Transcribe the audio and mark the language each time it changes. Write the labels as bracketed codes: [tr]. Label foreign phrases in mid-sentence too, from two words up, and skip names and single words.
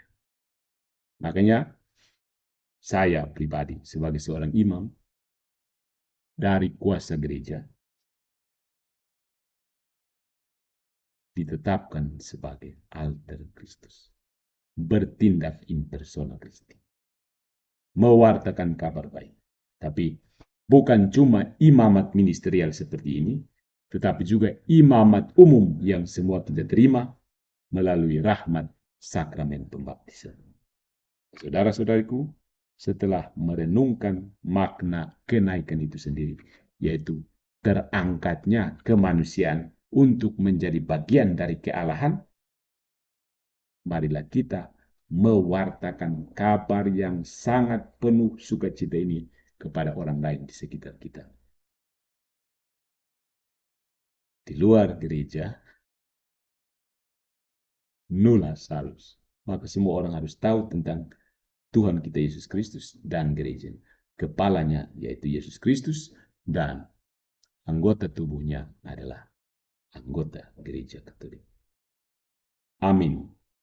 [id] Makanya, saya pribadi sebagai seorang imam, dari kuasa gereja, ditetapkan sebagai [la] alter Kristus. [id] Bertindak [la] in persona Christi. [id] Mewartakan kabar baik. Tapi bukan cuma imamat ministerial seperti ini, tetapi juga imamat umum yang semua kita terima melalui rahmat sakramen pembaptisan. Saudara-saudariku, setelah merenungkan makna kenaikan itu sendiri, yaitu terangkatnya kemanusiaan untuk menjadi bagian dari kealahan, marilah kita mewartakan kabar yang sangat penuh sukacita ini kepada orang lain di sekitar kita. Di luar gereja, [la] nulla salus. [id] Maka semua orang harus tahu tentang Tuhan kita Yesus Kristus dan gereja. Kepalanya yaitu Yesus Kristus dan anggota tubuhnya adalah anggota gereja Katolik. Amin.